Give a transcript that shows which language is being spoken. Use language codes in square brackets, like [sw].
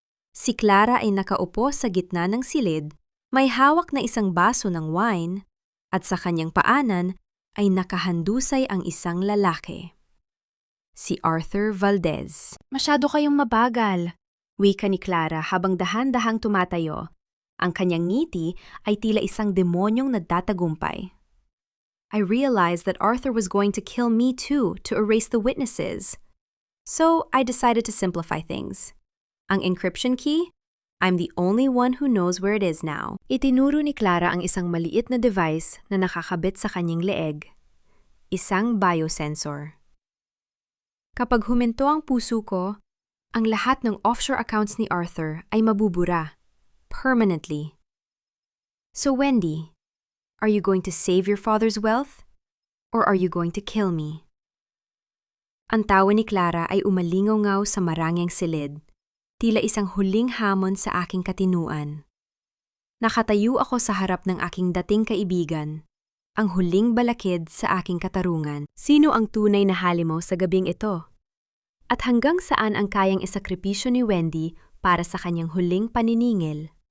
[tl] Si Clara ay nakaupo sa gitna ng silid, may hawak na isang baso ng wine, at sa kanyang paanan ay nakahandusay ang isang lalaki. Si Arthur Valdez. Masyado kayong mabagal, wika ni Clara habang dahan-dahang tumatayo. Ang kanyang ngiti ay tila isang demonyong nagtatagumpay. [en] I realized that Arthur was going to kill me too to erase the witnesses. So I decided to simplify things. [tl] Ang encryption key? [en] I'm the only one who knows where it is now. [tl] Itinuro ni Clara ang isang maliit na device na nakakabit sa kanyang leeg. Isang biosensor. Kapag huminto ang puso ko, ang lahat ng offshore accounts ni Arthur ay mabubura. [en] Permanently. So Wendy, are you going to save your father's wealth? Or are you going to kill me? [tl] Ang tawa ni Clara ay umalingaw-ngaw sa marangyang silid. Tila isang huling hamon sa aking katinuan. Nakatayo ako sa harap ng aking dating kaibigan, ang huling balakid sa aking katarungan. Sino ang tunay na halimaw sa gabing ito? At hanggang saan ang kayang isakripisyo ni Wendy para sa kanyang huling paniningil?